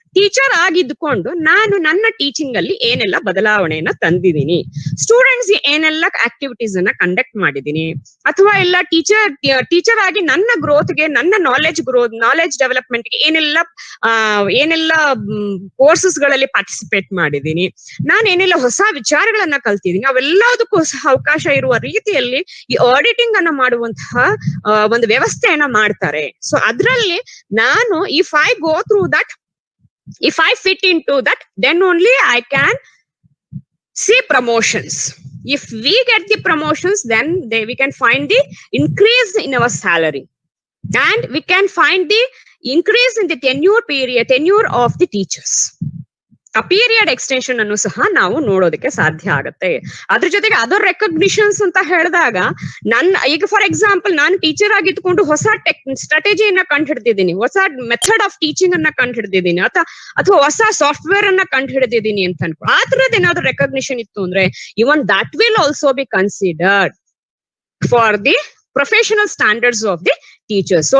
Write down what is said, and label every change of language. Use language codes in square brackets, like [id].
[kn] Teacher ಆಗಿದ್ದುಕೊಂಡು ನಾನು ನನ್ನ teaching ಅಲ್ಲಿ ಏನೆಲ್ಲ ಬದಲಾವಣೆಯನ್ನ ತಂದಿದ್ದೀನಿ, ಸ್ಟೂಡೆಂಟ್ಸ್ ಏನೆಲ್ಲ ಆಕ್ಟಿವಿಟೀಸ್ ಅನ್ನ ಕಂಡಕ್ಟ್ ಮಾಡಿದೀನಿ, ಅಥವಾ ಎಲ್ಲ ಟೀಚರ್ ಆಗಿ ನನ್ನ ಗ್ರೋತ್ಗೆ, ನನ್ನ ನಾಲೆಜ್ ಡೆವಲಪ್ಮೆಂಟ್ ಗೆ ಏನೆಲ್ಲ ಕೋರ್ಸಸ್ ಗಳಲ್ಲಿ ಪಾರ್ಟಿಸಿಪೇಟ್ ಮಾಡಿದೀನಿ, ನಾನು ಏನೆಲ್ಲ ಹೊಸ ವಿಚಾರಗಳನ್ನ ಕಲ್ತಿದ್ದೀನಿ, ಅವೆಲ್ಲದಕ್ಕೂ ಸಹ ಅವಕಾಶ ಇರುವ ರೀತಿಯಲ್ಲಿ ಈ ಆಡಿಟಿಂಗ್ ಅನ್ನ ಮಾಡುವಂತಹ ಒಂದು ವ್ಯವಸ್ಥೆಯನ್ನ ಮಾಡ್ತಾರೆ. ಸೊ ಅದ್ರಲ್ಲಿ ನಾನು [en] If I go through that, if I fit into that, then only I can see promotions. If we get the promotions, then we can find the increase in our salary, and we can find the increase in the tenure of the teachers. [kn] ಆ period extension ಅನ್ನು ಸಹ ನಾವು ನೋಡೋದಕ್ಕೆ ಸಾಧ್ಯ ಆಗುತ್ತೆ. ಅದ್ರ ಜೊತೆಗೆ other recognitions ಅಂತ ಹೇಳಿದಾಗ, ಈಗ ಫಾರ್ ಎಕ್ಸಾಂಪಲ್ ನಾನು ಟೀಚರ್ ಆಗಿದ್ದುಕೊಂಡು ಹೊಸ ಸ್ಟ್ರಾಟಜಿಯನ್ನ ಕಂಡು ಹಿಡಿದಿದ್ದೀನಿ, ಹೊಸ ಮೆಥಡ್ ಆಫ್ ಟೀಚಿಂಗ್ ಅನ್ನ ಕಂಡು ಹಿಡಿದಿದ್ದೀನಿ, ಅಥವಾ ಹೊಸ ಸಾಫ್ಟ್ವೇರ್ ಅನ್ನ ಕಂಡು ಹಿಡಿದಿದ್ದೀನಿ ಅಂತ ಅನ್ಕೊ, ಆ ತರದ್ ಏನಾದ್ರು ರೆಕಗ್ನಿಷನ್ ಇತ್ತು ಅಂದ್ರೆ [en] Even that will also be considered for the professional standards of the teachers.